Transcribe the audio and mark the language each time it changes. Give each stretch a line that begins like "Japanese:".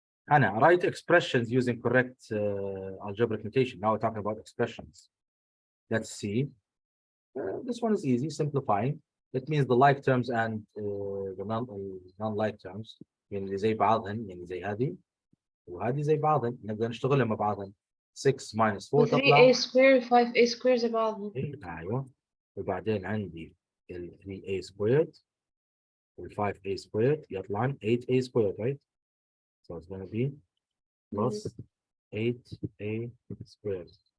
English: Anna, write expressions using correct algebraic notation. Now we're talking about expressions. Let's see. This one is easy, simplifying. It means the like terms and the non-like terms.
Arabic: يعني زي بعضهن يعني زي هذه وهذه زي بعضهن نقدر نشتغلهم مع بعضهن. 6 minus 4 تطلع 3a square 5a square زي بعضهم. ايوه وبعدين عندي ال 3a squared وال 5a squared يطلع 8a squared, right?
English: So it's going to be plus 8a squared.